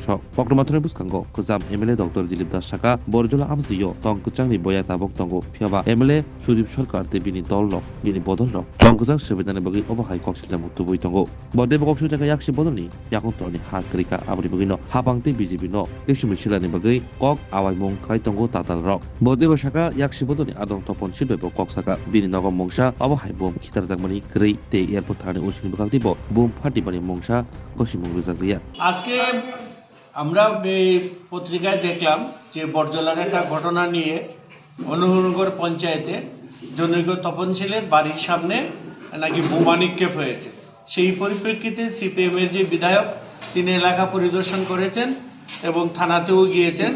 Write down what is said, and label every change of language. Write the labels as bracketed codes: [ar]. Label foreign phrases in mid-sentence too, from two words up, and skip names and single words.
[trp] पक्टमाथ्रनि बुसखांगो गोजाम एमएलए डक्टर दिलीप दास साका बरजला आमसियो तंकुचांनि बया ताबक तंगो फियाबा एमएलए सुदीप सरकार ते बिनि दल रक बिनि बदल रक तंकुचां सुबिदानि बगै अबाहाय कक्सिला मुक्तु बय तंगो बदेब कक्सिला याक्षि बदलनि याकुंतरनि हाकरिका आबरि बगिनो हाबांते बिजेपि नो किसुमि सिलानि बगै कक आवाइमं खाय तंगो ताताल रक बदेब साका याक्षि बदलनि आदं तपन सिलबेब कक साका बिनि नगम मंगसा अबाहाय बम खितार जागमानि ग्रै ते एयारपोर्ट थाने उसिनि बगालतिब बम फाटिबानि मंगसा कसिमं रिजागलिया [bn] আজকে আমরা এই পত্রিকায় দেখলাম যে বরজলার একটা ঘটনা নিয়ে অনুহরনগর পঞ্চায়েতে জনৈক তপনশীলের বাড়ির সামনে নাকি বোমা নিক্ষেপ হয়েছে। সেই পরিপ্রেক্ষিতে সিপিএম এর যে বিধায়ক তিনি এলাকা পরিদর্শন করেছেন এবং থানাতেও গিয়েছেন।